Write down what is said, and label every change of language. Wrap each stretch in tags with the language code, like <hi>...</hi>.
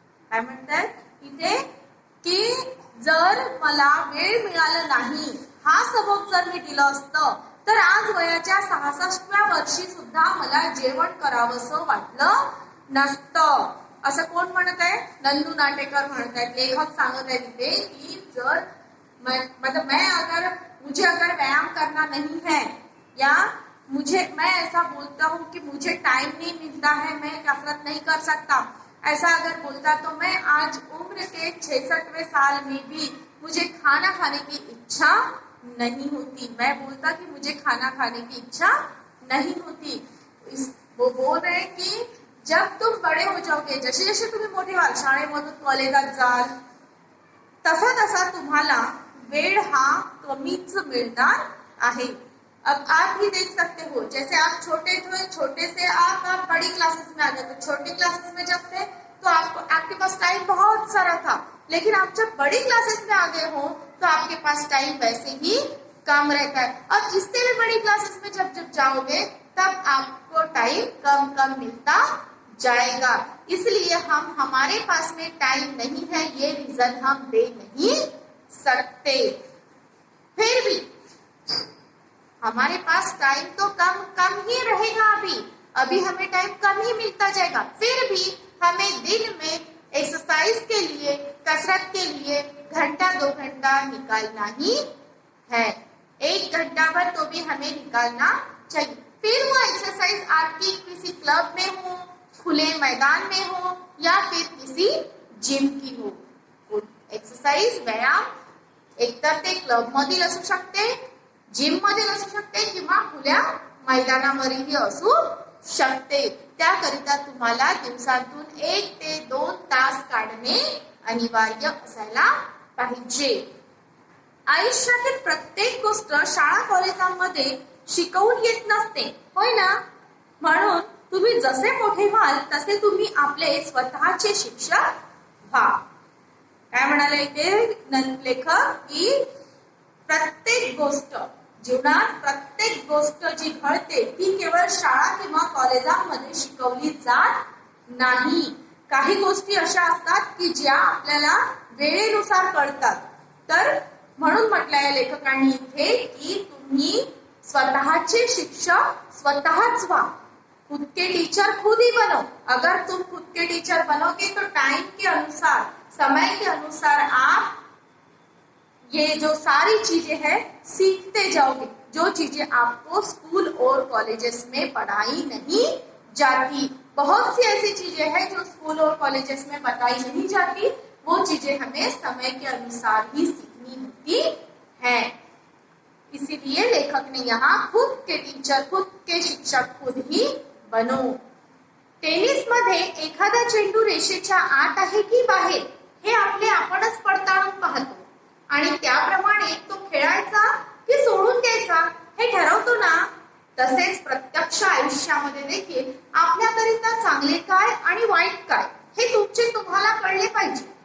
<mr>काय म्हणतात इथे की जर मला वेळ मिळाला नाही हा सबब जर मी दिलं असतं तर आज वयाच्या 66व्या वर्षी सुद्धा मला जेवण करावंसं वाटलं नसतं. असं कोण म्हणत आहे? नंदू नाटेकर म्हणत आहेत. लेखक सांगत आहेत इथे की जर</mr> <hi>मतलब मुझे अगर व्यायाम करना नहीं है या मैं ऐसा बोलता हूँ कि मुझे टाइम नहीं मिलता है, मैं कसरत नहीं कर सकता, ऐसा अगर बोलता तो मैं आज उम्र के 66वें साल में भी मुझे खाना खाने की इच्छा नहीं होती। मैं बोलता कि मुझे खाना खाने की इच्छा नहीं होती। वो बोल रहे हैं की जब तुम बडे हो जाओगे,</hi> <mr>जसे जसे तुम्ही मोठे व्हाल, शाळेमधून कॉलेजात जाल, तसा तसा तुम्हाला वेळ हा कमीच मिळणार आहे।</mr> <hi>अब आप ही देख सकते हो, जैसे आप छोटे थे, छोटे से आप बड़ी क्लासेस में आ गए। तो छोटे क्लासेस में जब थे तो आपके पास टाइम बहुत सारा था, लेकिन आप जब बड़ी क्लासेस में आ गए हो तो आपके पास टाइम वैसे ही कम रहता है। और इससे भी बड़ी क्लासेस में जब जब जाओगे तब आपको टाइम कम कम मिलता जाएगा। इसलिए हम हमारे पास में टाइम नहीं है ये रीजन हम दे नहीं सकते। फिर भी हमारे पास टाइम तो कम कम ही रहेगा। अभी हमें टाइम कम ही मिलता जाएगा। फिर भी हमें दिन में एक्सरसाइज के लिए, कसरत के लिए घंटा 2 घंटा निकालना ही है। 1 घंटा भर तो भी हमें निकालना चाहिए। फिर वो एक्सरसाइज आपकी किसी क्लब में हो, खुले मैदान में हो या फिर किसी जिम की हो।</hi> <mr>एक्सरसाइज व्यायाम एकतर ते क्लब मधील असू शकते, जिम मधील असू शकते किंवा खुल्या मैदानावरही असू शकते। त्याकरिता तुम्हाला दिवसातून 1 ते 2 तास काढणे अनिवार्य असायला पाहिजे। आयुष्यातील प्रत्येक गोष्ट शाळा कॉलेजांमध्ये शिकवून येत नसते, होय ना? म्हणून तुम्ही जसे मोठे व्हाल तसे तुम्ही आपले स्वतःचे शिक्षक व्हा। काय म्हणाले इथे लेखक की प्रत्येक गोष्ट जीवनात, प्रत्येक गोष्ट जी घडते ती केवळ शाळा किंवा कॉलेजांमध्ये शिकवली जात नाही। काही गोष्टी अशा असतात की ज्या आपल्याला वेळेनुसार कळतात। तर म्हणून म्हटलंय लेखकांनी इथे की तुम्ही स्वतःचे शिक्षक स्वतःच व्हा।</mr> <hi>खुद के टीचर खुद ही बनो। अगर तुम खुद के टीचर बनोगे तो टाइम के अनुसार, समय के अनुसार आप ये जो सारी चीजें हैं सीखते जाओगे, जो चीजें आपको स्कूल और कॉलेजेस में पढ़ाई नहीं जाती। बहुत सी ऐसी चीजें हैं जो स्कूल और कॉलेजेस में बताई नहीं जाती, वो चीजें हमें समय के अनुसार ही सीखनी होती है। इसीलिए लेखक ने यहाँ खुद के टीचर, खुद के शिक्षक खुद ही बनो।</hi> <mr>टेनिस मध्ये एखादा चेंडू रेषेच्या आत आहे की बाहेर हे आपणच पडताळून पाहतो आणि त्याप्रमाणे तो खेळायचा की सोडून द्यायचा हे ठरवतो ना। तसेच प्रत्यक्ष आयुष्यामध्ये देखील आपल्याकरिता चांगले काय आणि वाईट काय हे तुम्हाला कळले पाहिजे।</mr>